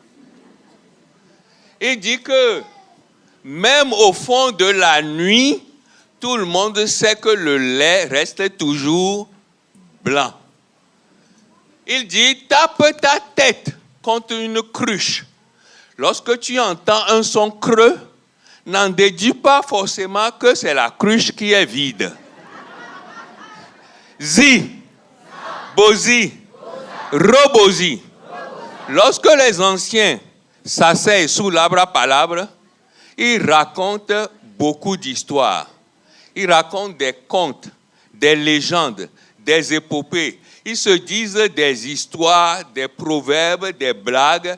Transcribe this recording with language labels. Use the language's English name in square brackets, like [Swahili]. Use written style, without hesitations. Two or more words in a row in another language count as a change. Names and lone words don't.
[French] Il dit que même au fond de la nuit, tout le monde sait que le lait reste toujours blanc. Il dit, tape ta tête contre une cruche. Lorsque tu entends un son creux, n'en déduis pas forcément que c'est la cruche qui est vide. Zi, bozi, robozi. Lorsque les anciens s'asseyent sous l'arbre à palabre, ils racontent beaucoup d'histoires. Ils racontent des contes, des légendes, des épopées. Ils se disent des histoires, des proverbes, des blagues.